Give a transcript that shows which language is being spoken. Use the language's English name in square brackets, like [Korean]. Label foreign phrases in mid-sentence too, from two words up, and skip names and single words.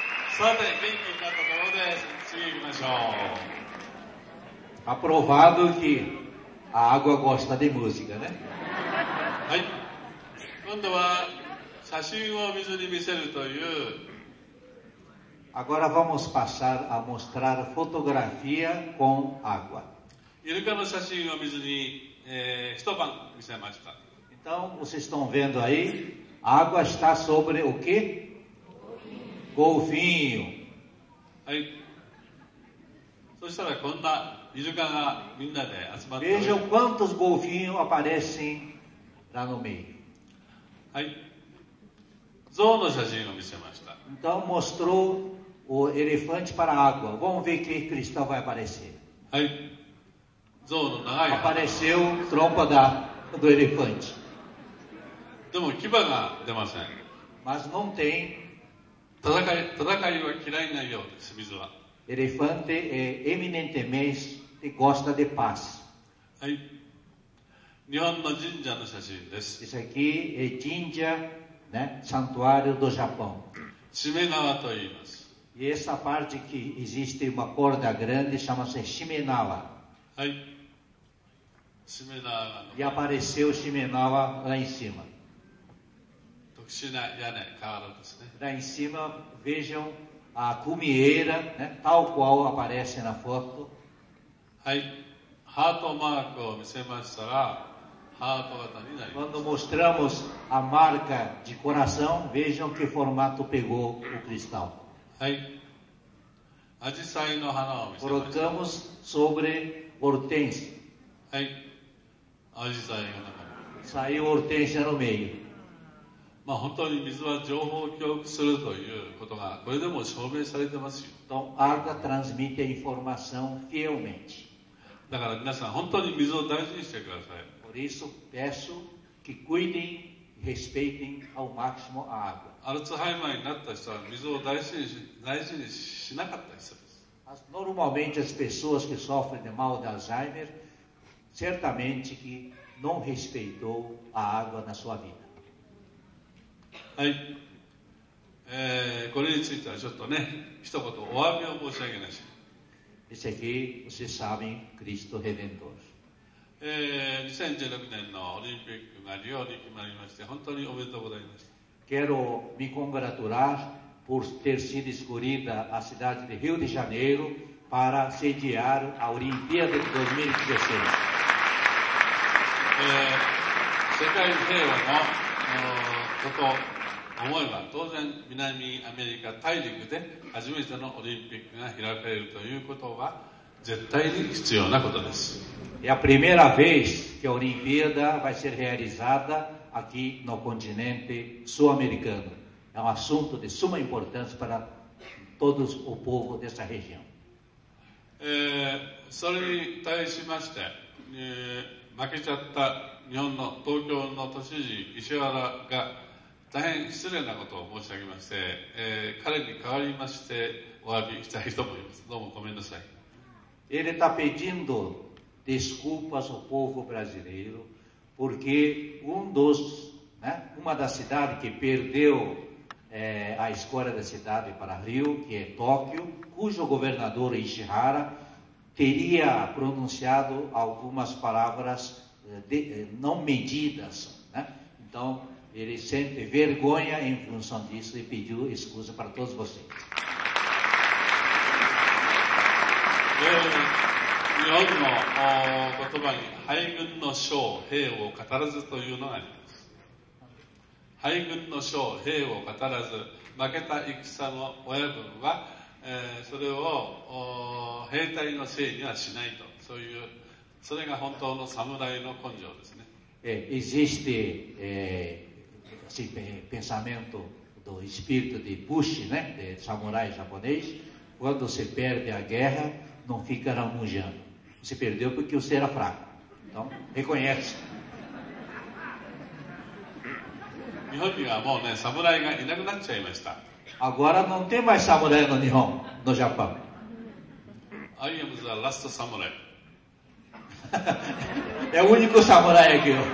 [Japanese] さて、元気になったところで、次行きましょう。 [Portuguese] Aprovado que a água gosta de música, né? [Japanese] はい。今度は写真を水に見せるという [Portuguese] Agora vamos passar a mostrar fotografia com água. [Japanese] イルカの写真を水に、一晩見せました。 [Portuguese] Então, vocês estão vendo aí, a água está sobre o quê? Golfinho. [Japanese] はい。そしたらこんなイルカがみんなで集まっており [Portuguese] Vejam quantos golfinhos aparecem lá no meio. [Japanese] はい。象の写真を見せました。 [Portuguese] Então, mostrou o elefante para a água. Vamos ver que cristal vai aparecer. [Japanese] はい。象の長い鼻。 [Portuguese] Apareceu trompa do elefante. [Japanese] でも牙が出ません。 [Portuguese] Mas não tem. [Japanese] 戦いは嫌いなようです、水は。 [Portuguese] Elefante eminentemente gosta de paz. [Japanese] はい。日本の神社の写真です。 [Portuguese] Isso aqui é Jinja, né? Santuário do Japão. [Japanese] しめ縄と言います。 [Portuguese] E essa parte que existe uma corda grande chama-se Shimenawa. [Japanese] はい。しめ縄が [Portuguese] E apareceu Shimenawa lá em cima. [Japanese] 特殊な屋根、瓦ですね。 [Portuguese] Lá em cima, vejam a cumieira, né? Tal qual aparece na foto. [Japanese] はい。ハートマークを見せましたら、ハート型になります。 [Portuguese] Quando mostramos a marca de coração, vejam que formato pegou o cristal. [Japanese] はい。アジサイの花を見せました。 [Portuguese] Colocamos sobre hortênsia. [Japanese] はい。アジサイが中に。 [Portuguese] Saiu hortênsia no meio. [Japanese] まあ本当に水は情報を記憶するということが、これでも証明されてますよ。 [Portuguese] Então, água transmite a informação fielmente. [Japanese] だから皆さん本当に水を大事にしてください。 [Portuguese] Por isso, peço que cuidem e respeitem ao máximo a água. [Japanese] アルツハイマーになった人は水を大事にしなかった人です。 [Portuguese] Normalmente, as pessoas que sofrem de mal de Alzheimer, certamente que não respeitou a água na sua vida. [Japanese] はい。これについてはちょっとね、一言お詫びを申し上げなし。 [Portuguese] Esse aqui, vocês sabem, Cristo Redentor. [Japanese] 2016 年のオリンピックがリオに決まりまして、本当におめでとうございました。 [Portuguese] Quero me congratular por ter sido escolhida a cidade de Rio de Janeiro para sediar a Olimpíada de 2016. [Japanese] 世界平和のことを思えば、当然南アメリカ大陸で初めてのオリンピックが開かれるということは絶対に必要なことです。 [Portuguese] É a primeira vez que a Olimpíada vai ser realizada aqui no continente sul-americano. É um assunto de suma importância para todo o povo dessa região. [Japanese] それに対しまして、負けちゃった日本の東京の都知事石原が大変失礼なことを申し上げまして、彼に代わりましてお詫びしたいと思います。どうもごめんなさい。 [Portuguese] Ele está pedindo desculpas ao povo brasileiro porque uma das cidades que perdeu a escolha da cidade para Rio, que é Tóquio, cujo governador Ishihara teria pronunciado algumas palavras não medidas, né? Então, ele sente vergonha em função disso e pediu desculpa para todos vocês. [Japanese] 日本の言葉に敗軍の将兵を語らずというのがあります。敗軍の将兵を語らず、負けた戦の親分は、それを兵隊のせいにはしないと、それが本当の侍の根性ですね。 [Portuguese] Existe esse pensamento do espírito de Bushi, né, de samurai japonês, quando se perde a guerra, não fica ramujando. Se perdeu porque você era fraco. Então, reconhece. [Japanese] 日本にはもうね、侍がいなくなっちゃいました。 [Portuguese] Agora não tem mais samurai no Nihon, no Japão. [English] I am the last samurai. [Portuguese] É o único samurai aqui.